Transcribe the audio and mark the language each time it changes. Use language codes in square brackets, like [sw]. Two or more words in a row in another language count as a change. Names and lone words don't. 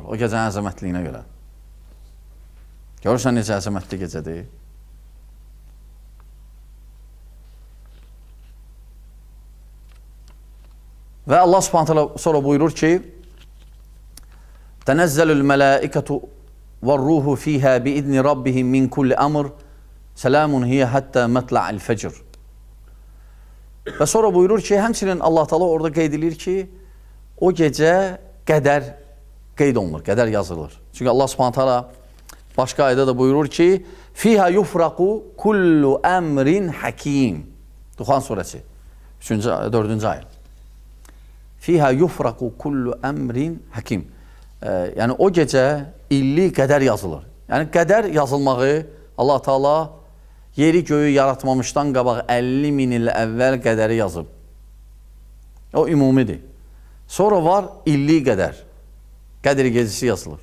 [az] O gecənin əzəmətliyinə görə. Görürsən necə əzəmətli gecədir? Və Allah [ar] سبحانه تعالى [az] sonra buyurur ki: [ar] "تنزل الملائكة والروح فيها بإذن ربهم من كل أمر سلام هي حتى مطلع الفجر." [az] Və sonra buyurur ki, həmçinin Allah Taala orada qeyd edir ki, o gecə qədər qeyd olunur, qədər yazılır. Çünki Allah [ar] سبحانه تعالى [az] başqa ayədə də buyurur ki, [ar] "فيها يفرق كل أمر حكيم." [az] Duhan surəsi 4-cü ayə. [ar] فيها يفرق كل أمر حكيم. [az] Yəni o gecə illi qədər yazılır. Yəni qədər yazılmağı Allah Taala yeri göyü yaratmamışdan qabaq 50 min il əvvəl qədəri yazıb. O ümumidir. Sonra var illi qədər. Qədr gecəsi yazılır.